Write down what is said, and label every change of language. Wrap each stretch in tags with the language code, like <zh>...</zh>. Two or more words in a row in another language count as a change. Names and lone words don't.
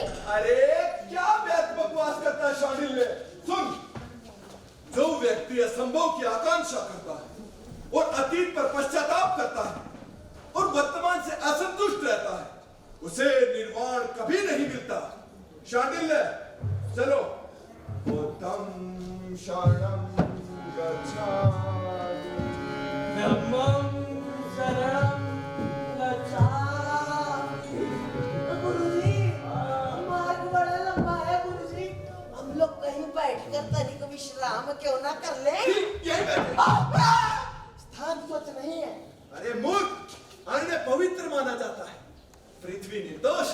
<hi>अरे क्या व्यर्थ बकवास करता है शांडिल्य। सुन, जो व्यक्ति असंभव की आकांक्षा करता है और अतीत पर पश्चाताप करता है और वर्तमान से असंतुष्ट रहता है, उसे निर्वाण कभी नहीं मिलता।</hi> <pi>शांडिल्य, चलो। बुद्धं शरणं गच्छामि, धम्मं शरणं गच्छामि।</pi> <hi>गुरुजी, मार्ग बड़ा लंबा है गुरुजी, हम लोग कहीं बैठकर तनिक विश्राम क्यों ना कर ले? यही बैठे। स्थान स्वच्छ नहीं है। अरे मूर्ख, अन्न पवित्र माना जाता है, पृथ्वी निर्दोष।</hi>